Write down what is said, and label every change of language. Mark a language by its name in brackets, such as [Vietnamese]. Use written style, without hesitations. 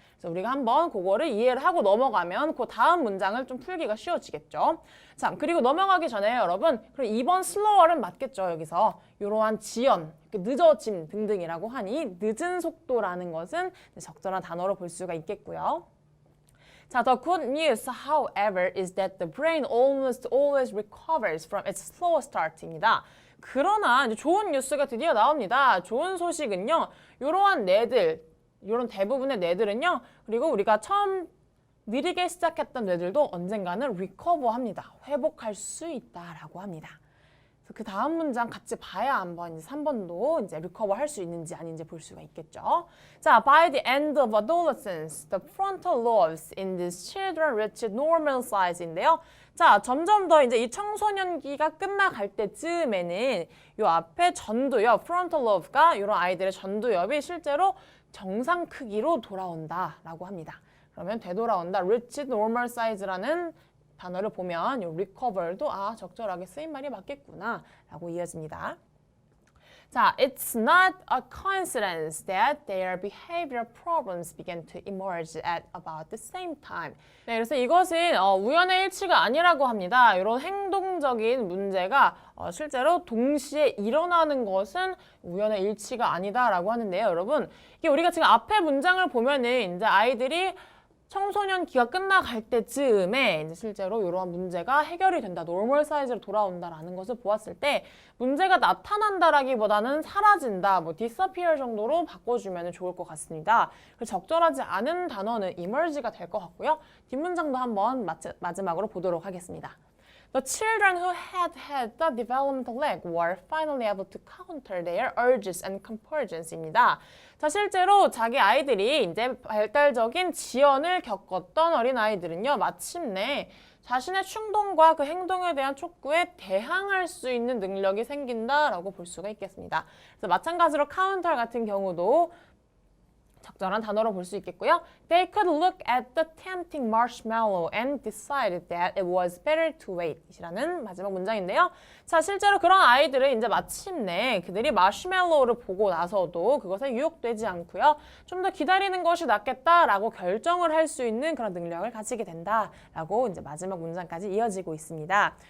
[Korean] 그래서 우리가 한번 그거를 이해를 하고 넘어가면 그 다음 문장을 좀 풀기가 쉬워지겠죠. 자, 그리고 넘어가기 전에 여러분, 그럼 2번 슬로워는 맞겠죠, 여기서. 이러한 지연, 늦어짐 등등이라고 하니 늦은 속도라는 것은 적절한 단어로 볼 수가 있겠고요. [English] 자, the good news, however, is that the brain almost always recovers from its slow start [Korean] 입니다. 그러나 이제 좋은 뉴스가 드디어 나옵니다. 좋은 소식은요, 이러한 뇌들, 이런 대부분의 뇌들은요, 그리고 우리가 처음 느리게 시작했던 뇌들도 언젠가는 recover합니다. 회복할 수 있다라고 합니다. 그 다음 문장 같이 봐야 한번 이제 3번도 이제 recover 할 수 있는지 아닌지 볼 수가 있겠죠. [English] 자, by the end of adolescence, the frontal lobes in these children reach normal size [Korean] 인데요. 자, 점점 더 이제 이 청소년기가 끝나갈 때쯤에는 이 앞에 전두엽, frontal lobe가 이런 아이들의 전두엽이 실제로 정상 크기로 돌아온다라고 합니다. 그러면 되돌아온다, [English] reach normal size [Korean] 라는 단어를 보면 이 recover도 적절하게 쓰인 말이 맞겠구나 라고 이어집니다. [English] 자, it's not a coincidence that their behavioral problems began to emerge at about the same time. [Korean] 네, 그래서 이것은 우연의 일치가 아니라고 합니다. 이런 행동적인 문제가 실제로 동시에 일어나는 것은 우연의 일치가 아니다라고 하는데요, 여러분. 이게 우리가 지금 앞에 문장을 보면은 이제 아이들이 청소년 기가 끝나갈 때쯤에 이제 실제로 이러한 문제가 해결이 된다, 노멀 사이즈로 돌아온다라는 것을 보았을 때 문제가 나타난다라기보다는 사라진다, 뭐 disappear 정도로 바꿔주면 좋을 것 같습니다. 그래서 적절하지 않은 단어는 emerge가 될 것 같고요. 뒷문장도 한번 마지막으로 보도록 하겠습니다. [English] The children who had the developmental lag were finally able to counter their urges and compulsions [Korean] 입니다. 자, 실제로 자기 아이들이 이제 발달적인 지연을 겪었던 어린아이들은요, 마침내 자신의 충동과 그 행동에 대한 촉구에 대항할 수 있는 능력이 생긴다라고 볼 수가 있겠습니다. 그래서 마찬가지로 counter 같은 경우도 적절한 단어로 볼 수 있겠고요. [English] They could look at the tempting marshmallow and decided that it was better to wait. [Korean] 이라는 마지막 문장인데요. 자, 실제로 그런 아이들은 이제 마침내 그들이 마시멜로우를 보고 나서도 그것에 유혹되지 않고요. 좀 더 기다리는 것이 낫겠다라고 결정을 할 수 있는 그런 능력을 가지게 된다라고 이제 마지막 문장까지 이어지고 있습니다.